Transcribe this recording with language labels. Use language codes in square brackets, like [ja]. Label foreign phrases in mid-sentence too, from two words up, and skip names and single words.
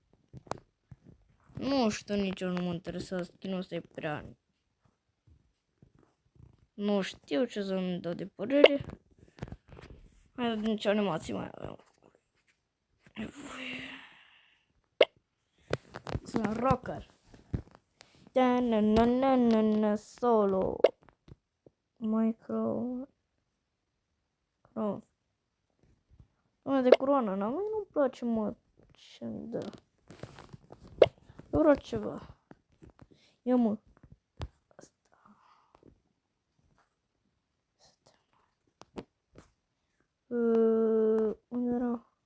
[ro] Nu știu, nici eu nu mă interesează, skin-ul ăsta e prea... Nu știu ce să-mi dau de părere. Hai, nici animații mai avem. Sunt rocker. Da-na-na-na-na-na solo. Micro. Cross. Una de coroană, n-am, mie nu-mi place, mă, ce-mi dă. Eu vreau ceva. Ia, mă. Asta. Unde era?